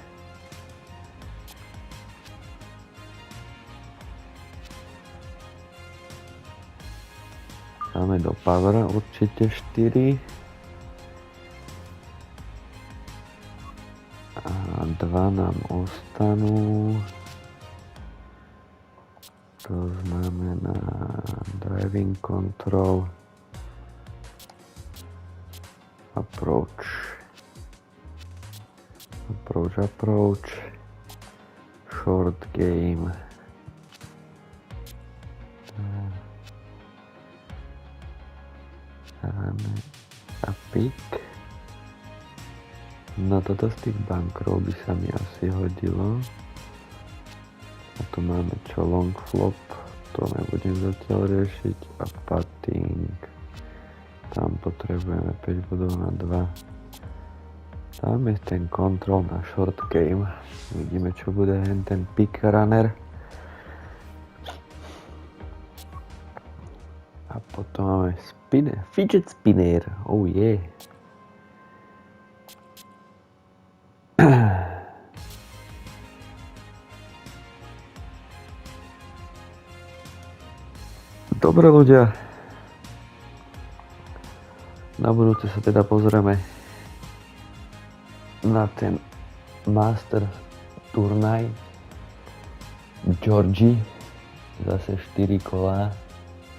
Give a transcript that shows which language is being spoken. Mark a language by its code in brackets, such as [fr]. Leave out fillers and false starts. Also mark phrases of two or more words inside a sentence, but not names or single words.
[sk] Dáme do Povera určite 4. A 2 nám ostanú. To znamená [en] driving control, approach, short game. [sk] A pick. No toto z tých bankrov by sa mi asi hodilo. A tu máme čo [en] long flop, [sk] to nebudem zatiaľ riešiť. A putting. Tam potrebujeme 5 bodov na 2. Tam je ten control na [en] short game. [sk] Vidíme čo bude ten [en] pick runner. [sk] A potom máme [en] fidget spinner, oh yeah. [sk] Dobre ľudia, na budúce sa teda pozrieme na ten Master turnaj Georgie, zase 4 kolá.